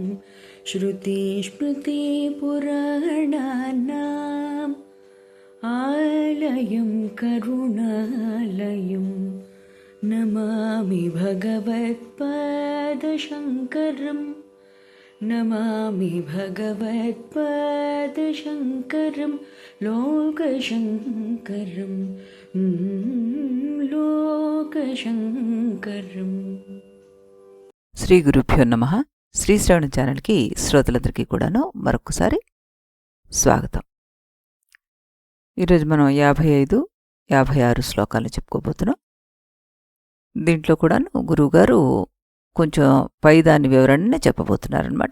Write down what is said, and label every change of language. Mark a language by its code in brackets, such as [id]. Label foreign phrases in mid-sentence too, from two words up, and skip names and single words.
[sa] श्रुतिस्मृतिपुराणानाम् आलयं करुणालयं नमामि भगवत्पादशङ्करं नमामि भगवत्पादशङ्करं लोकशङ्करं लोकशङ्करम्। శ్రీ గురుభ్యో నమః. [te] శ్రీ శ్రవణ ఛానల్కి శ్రోతలందరికీ కూడాను మరొకసారి స్వాగతం. ఈరోజు మనం 55, 56 శ్లోకాలు చెప్పుకోబోతున్నాం. దీంట్లో కూడాను గురువుగారు కొంచెం పైదాని వివరణని చెప్పబోతున్నారనమాట.